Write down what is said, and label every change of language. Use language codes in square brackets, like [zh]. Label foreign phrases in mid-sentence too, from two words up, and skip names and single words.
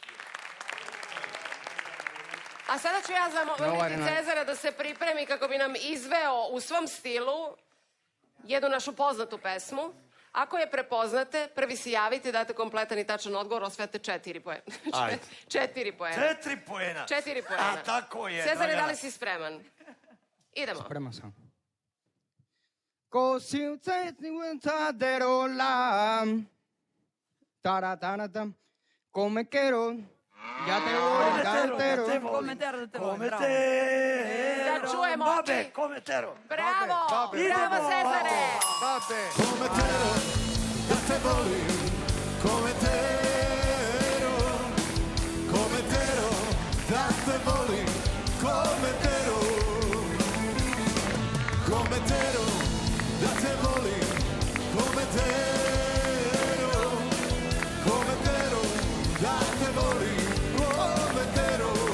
[sr] A sada ću ja zamoliti Cezara da se pripremi kako bi nam izveo u svom stilu jednu našu poznatu pesmu. Ako je prepoznate, prvi se javite, date kompletan i tačan odgovor, osvete 4 poena. Ajde. 4 poena. 4 poena. 4 poena. A tako je. Cezare, Dragana. da li si spreman? Idemo. Spreman sam. Così un zadero la taratanatam come quiero ja te volim tantero Come tero da te volim, Come bravo. te. Da čujemo Babe, oči. come tero. Bravo! Babe. Bravo, Cezare! Babe Come tero, da te volim, come tero, come tero, da te volim, come tero, come tero, da te volim, come tero, come tero, da te volim, come tero.